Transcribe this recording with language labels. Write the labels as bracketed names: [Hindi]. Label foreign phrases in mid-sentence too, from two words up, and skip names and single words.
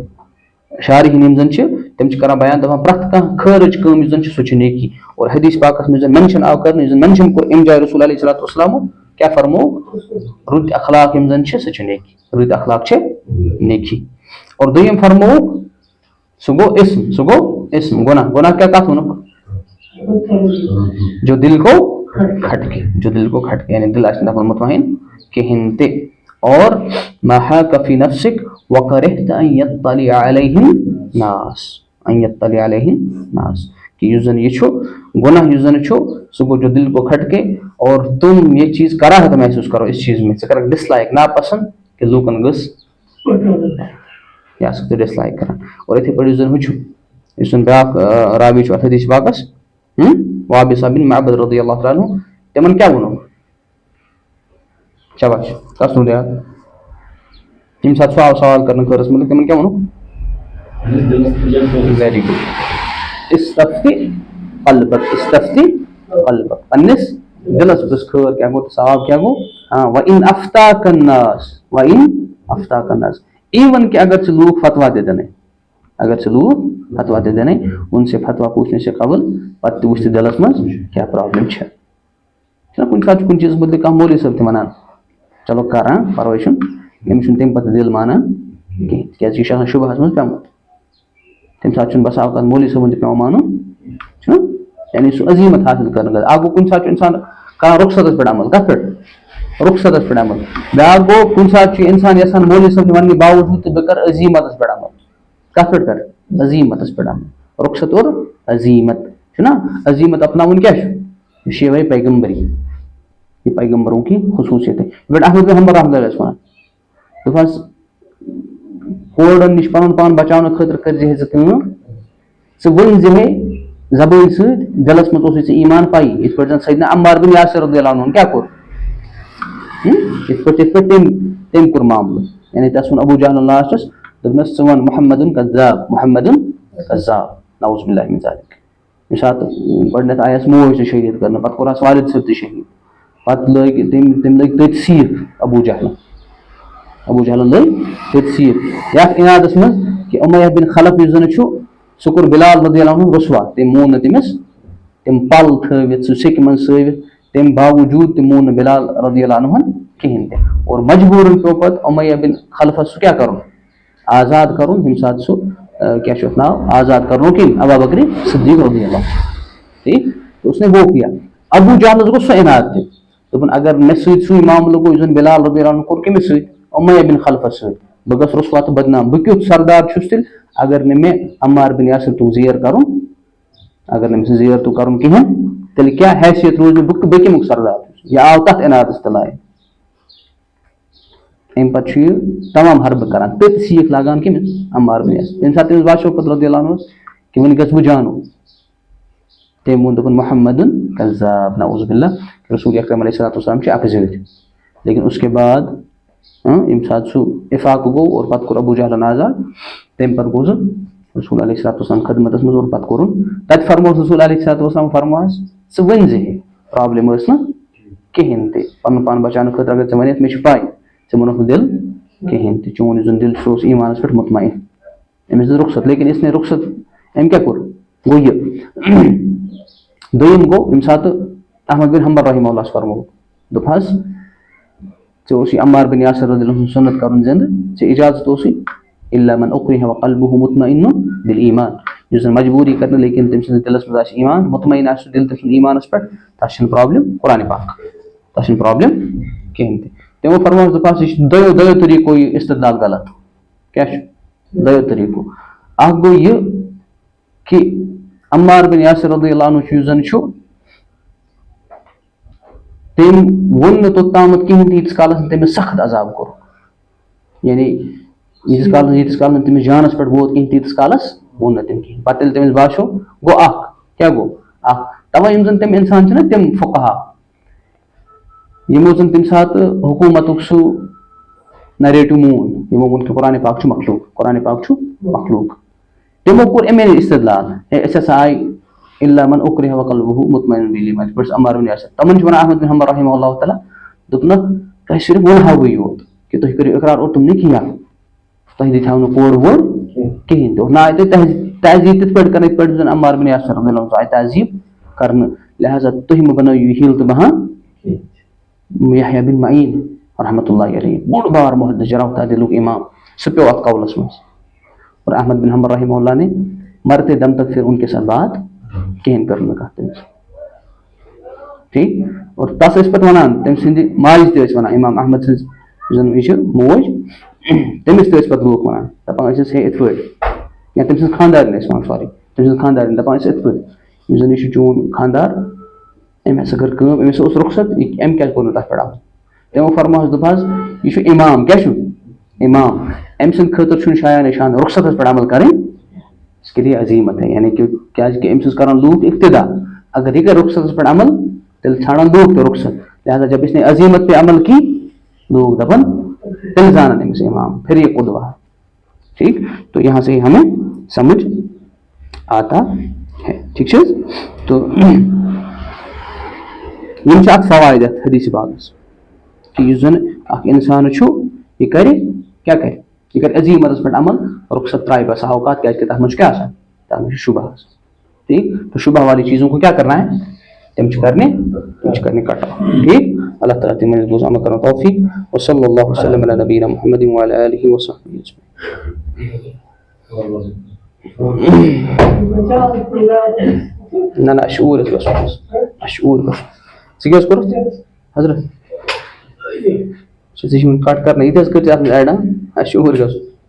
[Kashmiri] شارحیٖن یِم زن چھِ تِم چھِ کران بیان دپان پرٛٮ۪تھ کانٛہہ خٲرٕچ کٲم یُس زن چھِ سُہ چھِ نیکی اور حدیث پاکس منٛز یُس زن مینشن آو کرنہٕ یُس زن مینشن کوٚر اَمہِ جایہِ رسول [Arabic] علیہ الصلوۃ والسلامو [Kashmiri] کیٛاہ فرموو رٕتۍ اخلاق یِم زن چھِ سُہ چھِ نیکی رٕتۍ اخلاق چھِ نیکی. اور دوٚیِم فرمووُکھ سُہ گوٚو اسم گۄناہ کیٛاہ کتھ ووٚنُکھ [Urdu] جو دل کو کھٹکے [Kashmiri] یعنی دل آسہِ نہٕ دپان مطمعین کہینۍ تہِ. اور [Arabic] ما حاک فی نفسک وکرہت ان یطلع علیہ الناس [Kashmiri] کہ یُس زن یہ چھُ گۄناہ یُس زن چھُ سُہ گوٚو [Urdu] جو دل کو کھٹکے اور تم یہ چیز کراہت محسوٗس کرو اس چیز میں [Kashmiri] ژٕ کرکھ ڈس لایک ناپسنٛد کہ لوٗکن گٔژھ یہِ آسکھ ژٕ ڈس لایک کران. اور یِتھٕے پٲٹھۍ یُس زن ہُہ چھُ یُس زن بیاکھ راوی چھُ اتھ حدیث پاکس وابِسہ بن معبد [Arabic] رضی اللہ تعالیٰ عنہ [Kashmiri] تِمن کیٛاہ ووٚنُکھ شاباش کس روٗد یاد ییٚمہِ ساتہٕ سُہ آو سوال کرنہٕ خٲرس مطلب تِمن کیٛاہ ووٚنُکھ [English] very good [Arabic] استفتی قلبک استفتی قلبک [Kashmiri] پنس دلس بس خیر کیا گو ثواب کیا گو ہاں [Arabic] وَإِنْ أَفْتَاكَ النَّاسُ وَإِنْ أَفْتَاكَ النَّاسُ [Urdu] ایون کہ اگر سے لوگ فتوا دے دینے اگر سے لوگ فتوا دے دینے ان سے فتوا پوچھنے سے قبل [Kashmiri] پتہ وچھ دلس مز [Urdu] کیا پرابلم ہے نا [Kashmiri] کن سات کن چیز متعلق کم مولوی صاحب تہ ونان چلو کر پرواے چھُنہٕ أمِس چھُنہٕ تمہِ پتہٕ دل مانان کِہیٖنۍ کیازِ یہِ چھُ آسان شُبہس منٛز پیوٚمُت تمہِ ساتہٕ چھُنہٕ بس اوقات مولوی صٲبُن تہِ پیوان مانُن چھُنہ یعنی سُہ عظیمت حٲصِل کرنہٕ خٲطرٕ اکھ گوٚو کُنہِ ساتہٕ چھُ اِنسان کران رخصتس پٮ۪ٹھ عمل کتھ پٮ۪ٹھ رخصتس پٮ۪ٹھ عمل بیاکھ گوٚو کُنہِ ساتہٕ چھُ اِنسان یژھان مولوی صٲبنہِ وننہٕ باوجوٗد تہٕ بہٕ کرٕ عظیمتس پٮ۪ٹھ عمل کتھ پٮ۪ٹھ کرٕ عظیمتس پٮ۪ٹھ عمل رخصت اور عظیمت چھُنہ عظیمت اپناوُن کیاہ چھُ یہِ چھِ یِوے پیغمبری [Urdu] یہ پیغمبروں کی خصوصیت ہے [Kashmiri] بٹ احمد بن حنبل [Arabic] رحمۃ اللہ علیہ وسلم [Kashmiri] دپس کورن نش پن پان بچاؤنہٕ خٲطرٕ کٔرۍ زِ ژٕ کٲم ژٕ ؤنۍ زِ ہے زبٲنۍ سۭتۍ دلس منٛز اوسُے ژےٚ ایمان پایی یِتھ پٲٹھۍ زن سیدنا عمار بن یاسر [Arabic] رضی اللہ عنہ [Kashmiri] کیاہ کوٚر یِتھ پٲٹھۍ تٔمۍ کوٚر معاملہٕ یعنی تس ووٚن ابوٗ جہلن لاسٹس دوٚپنس ژٕ وَن محمدُن کذاب محمدُن کذاب [Arabic] نعوذ باللہ من ذالک [Kashmiri] ییٚمہِ ساتہٕ گۄڈٕنیتھ آیس موج تہِ شہیٖد کرنہٕ پتہٕ کوٚرہس والد صٲب تہِ شہیٖد پتہٕ لٔگۍ تٔمۍ لٔگۍ تٔتھۍ سیٖکھ ابوٗ جہلن لٔگۍ تٔتھۍ سیٖکھ یتھ اِنادس منٛز کہِ اُمیہ بن خلف یُس زن چھُ سُہ کوٚر بلال [Arabic] رضی اللہ عنہ [Kashmiri] رسوا تٔمۍ مون نہٕ تٔمِس تِم پل تھٲوِتھ سُہ سیٚکہِ منٛز سٲوِتھ تمہِ باوجوٗد تہِ مون نہٕ بلال [Arabic] رضی اللہ عنہن [Kashmiri] کِہینۍ تہِ اور مجبوٗرن پیوٚو پتہٕ اُمیہ بن خلفس سُہ کیاہ کرُن آزاد کرُن ییٚمہِ ساتہٕ سُہ کیاہ چھُ اتھ ناو آزاد کرنو کِنۍ ابا بکر صدیق [Arabic] رضی اللہ [Urdu] ٹھیک تو اس نے وہ کیا [Kashmiri] ابوٗ جہلس گوٚو سُہ اِناد تہِ دوٚپُن اگر مےٚ سۭتۍ سُے معاملہٕ گوٚو یُس زن بلال [Arabic] رضی اللہ عنہ [Kashmiri] کوٚر کٔمِس سۭتۍ اُمیہ بن خلفس سۭتۍ بہٕ گژھٕ رسوا تہٕ بدنام بہٕ کیُتھ سردار چھُس تیٚلہِ اگر نہٕ مےٚ عمار بن یاسر توٚگ زیر کرُن اگر نہٕ مےٚ سُہ زیر توٚگ کرُن کِہینۍ تیٚلہِ کیاہ حیثیت روٗز مےٚ بہٕ کَمیُک سردار چھُس یہِ آو تتھ اِنادس تہِ لایہِ امہِ پتہٕ چھُ یہِ تمام حربہٕ کران تٔتھۍ سیٖکھ لاگان کٔمِس عمار بن یاسر ییٚمہِ ساتہٕ تٔمِس باسیٚو پتہٕ [Arabic] رضی اللہ عنہس [Kashmiri] کہِ وۄنۍ گژھٕ بہٕ جانو تٔمۍ ووٚن دوٚپُن محمدُن کذاب [Arabic] نعوذ باللہ [Kashmiri] رسول اکرم [Arabic] علیہ الصلوۃ والسلام [Kashmiri] چھِ اکھ زۭرۍ [Urdu] لیکن اس کے بعد [Kashmiri] ییٚمہِ ساتہٕ سُہ اِفاق گوٚو اور پتہٕ کوٚر ابوٗ جہلن آزاد تمہِ پتہٕ گوٚو سُہ رسول [Arabic] علیہ الصلوۃ والسلام [Kashmiri] خدمتس منٛز اور پتہٕ کوٚرُن تتہِ فرمووُس رسول [Arabic] علیہ الصلوۃ والسلام [Kashmiri] فرموہس ژٕ ؤنۍ زِ ہے پرابلم ٲس نہٕ کِہینۍ تہِ پنُن پان بچاونہٕ خٲطرٕ اگر ژےٚ وَنیتھ مےٚ چھِ پاے ژےٚ ووٚنُکھ نہٕ دِل کِہینۍ تہِ چون یُس زن دل چھُ سُہ اوس ایمانس پٮ۪ٹھ مطمعین أمِس دِژ رخصت [Urdu] لیکن اس نے رخصت [Kashmiri] أمۍ کیاہ کوٚر گوٚو یہِ دوٚیِم گوٚو ییٚمہِ ساتہٕ احمد بن حنبل [Arabic] رحمہ اللہس [Kashmiri] فرموو دوٚپہس ژےٚ اوسُے عمار بن یاسر [Arabic] رضی اللہ عنہ [Kashmiri] سُنت کرُن زندٕ ژےٚ اجازت اوسُے [Arabic] الا من اکرہ وقلبہ مطمئن بالایمان [Kashmiri] یُس زن مجبوٗری کرنہٕ لیکن تٔمۍ سٕنٛدِس دِلس منٛز آسہِ ایمان مطمعین آسہِ سُہ دِل تٔمۍ سُنٛد ایمانس پٮ۪ٹھ تتھ چھنہٕ پرابلم قرآنِ پاک تتھ چھنہٕ پرابلم کِہینۍ تہِ تِمو فرمووس دوٚپہس یہِ چھُ دۄیو طریٖقو یہِ استدلال غلط کیاہ چھُ دۄیو طریٖقو اکھ گوٚو یہِ کہِ عمار بن یاسر [Arabic] رضی اللہ عنہ [Kashmiri] یُس زن چھُ تٔمۍ ووٚن نہٕ توٚتامَتھ کِہینۍ تہِ ییٖتِس کالس نہٕ تٔمِس سخت عذاب کوٚر یعنی ییٖتِس کالس نہٕ تٔمِس جانس پٮ۪ٹھ ووت کِہینۍ تیٖتِس کالس ووٚن نہٕ تٔمۍ کِہینۍ پتہٕ ییٚلہِ تٔمِس باسیٚو گوٚو اکھ کیاہ گوٚو اکھ تَوے یِم زن تِم اِنسان چھِنہ تِم فقہا یِمو زن تمہِ ساتہٕ حکوٗمتُک سُہ نریٹِو مون یِمو ووٚن کہِ قرآنِ پاک چھُ مخلوٗق قرآنِ پاک چھُ مخلوٗق تِمو کوٚر اَمے استدلال ہے أسۍ ہسا آیہِ [Arabic] الا من اکرہ وقلبہ مطمئن بالایمان [Kashmiri] یِتھ پٲٹھۍ عمار بن یاسر تِمن چھِ ونان احمد بن حنبل [Arabic] رحمہ اللہ تعالیٰ [Kashmiri] دوٚپنکھ تۄہہِ صرف ووٚنہاوٕے یوت کہِ تُہۍ کٔرِو اقرار اور تِم نہٕ کینٛہہ تۄہہِ دِتہو نہٕ کورٕ وورٕ کِہینۍ تہِ اور نہ آیہِ تۄہہِ تہذیٖب تِتھ پٲٹھۍ کرنہٕ یِتھ پٲٹھۍ زن عمار بن یاسر [Arabic] رضی اللہ عنہ [Kashmiri] آیہِ تہذیٖب کرنہٕ لہٰذا تُہۍ مہٕ بنٲیِو یہِ ہیٖل تہٕ بہان یحیٰ بن معین [Arabic] رحمۃ اللہ علیہ [Kashmiri] بوٚڑ بار محدث جرح تعدیلُک امام سُہ پیوٚو اتھ قولس منٛز اور احمد بن حنبل [Arabic] رحمہ اللہ [Urdu] نے مرتے دم تک پھر ان کے ساتھ بات [Kashmiri] کِہینۍ کٔر نہٕ کتھ تٔمِس ٹھیٖک اور تس ٲسۍ پتہٕ ونان تٔمۍ سٕنٛدِ ماجہِ تہِ ٲسۍ ونان امام احمد سٕنٛز یُس زن یہِ چھِ موج تٔمِس تہِ ٲسۍ پتہٕ لوٗکھ ونان دپان ٲسِس ہے یِتھ پٲٹھۍ یا تٔمۍ سٕنٛز خانٛدارنۍ ٲسۍ ونان سوری تٔمۍ سٕنٛز خانٛدارنۍ دپان ٲسۍ یِتھ پٲٹھۍ یُس زن یہِ چھُ چون خانٛدار أمۍ ہسا کٔر کٲم أمِس اوس رخصت أمۍ کیازِ کوٚر نہٕ تتھ پٮ۪ٹھ عمل تِمو فرمووس دوٚپہس یہِ چھُ امام کیاہ چھُ امام أمۍ سٕنٛدِ خٲطرٕ چھُنہٕ شایان نِشان رخصتس پٮ۪ٹھ عمل کرٕنۍ [Urdu] اس کے لیے عظیمت ہے [Kashmiri] یعنی کہ کیازِ کہ أمۍ سٕنٛز کران لوٗکھ اقتدا اگر یہِ کرِ رخصتس پٮ۪ٹھ عمل تیٚلہِ ژھانڈان لوٗکھ تہِ رخصت لہٰذا [Urdu] جب اس نے عظیمت پہ عمل کی [Kashmiri] لوگ دپن تیٚلہِ زانن أمِس امام [Urdu] پھر یہ قدوہ ٹھیک تو یہاں سے ہمیں سمجھ آتا ہے ٹھیک ہے تو [Kashmiri] یم چھِ اتھ فوائد اتھ حدیث پاکس کہ یُس زن اکھ انسان چھُ یہ کرِ کیا کرِ یہ کرِ عظیٖم مرض پٮ۪ٹھ عمل رخصت ترائے بس اوقات کیازِ کہ تتھ منٛز چھُ کیٛاہ آسان تتھ منٛز چھُ شبہ آسان [Urdu] ٹھیک تو شبہ والی چیزوں کو کیا کرنا ہے [Kashmiri] تم چھِ کرنے کٹ آف ٹھیک اللہ تعالیٰ تم بوز عمل کرنا توفیق [Arabic] وصلی اللہ وسلم علی نبینا محمد وعلی آلہ وصحبہ اجمعین [Kashmiri] نہ شعور شعور ژٕ کیٛاہ کوٚرُتھ حضرت ژٕ چھُ کٹ کرنا یہ کٔرۍ اتھ منٛز ایڈ شعور گژھُن